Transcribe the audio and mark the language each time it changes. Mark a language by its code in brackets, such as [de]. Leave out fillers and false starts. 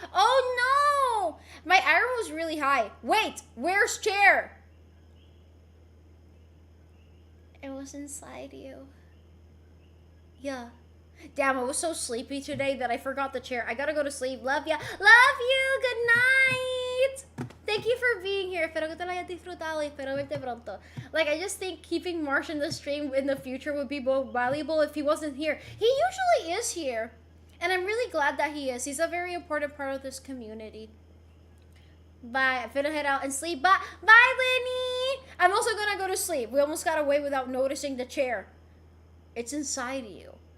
[en] Oh no. My iron was really high. Wait, where's chair? It was inside you. Yeah. Damn, I was so sleepy today that I forgot the chair. I gotta go to sleep. Love ya. Love you. Good night. Thank you for being here. [es] Espero que te lo hayas disfrutado y espero verte pronto. [en] Like, I just think keeping Marsh in the stream in the future would be more valuable if he wasn't here. He usually is here. And I'm really glad that he is. He's a very important part of this community. Bye. I'm finna head out and sleep. Bye. Bye, Lenny. I'm also gonna go to sleep. We almost got away without noticing the chair. It's inside you.